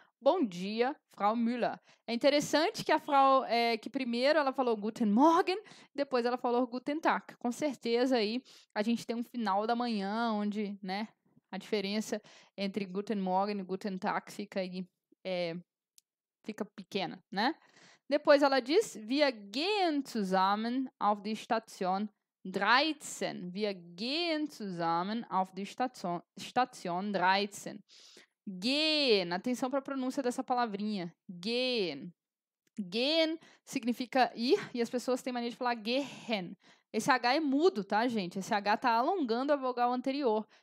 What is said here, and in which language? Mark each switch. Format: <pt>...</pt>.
<pt>Bom dia, Frau Müller. É interessante que que primeiro ela falou Guten Morgen, depois ela falou Guten Tag. Com certeza aí a gente tem um final da manhã onde, né, a diferença entre Guten Morgen e Guten Tag fica aí, fica pequena, né? Depois ela diz,</pt> <de>wir gehen zusammen auf die Station 13. Wir gehen zusammen auf die Station 13.</de> <pt>Gehen, atenção para a pronúncia dessa palavrinha. Gehen. Gehen significa ir e as pessoas têm mania de falar gehen. Esse H é mudo, tá, gente? Esse H tá alongando a vogal anterior.</pt>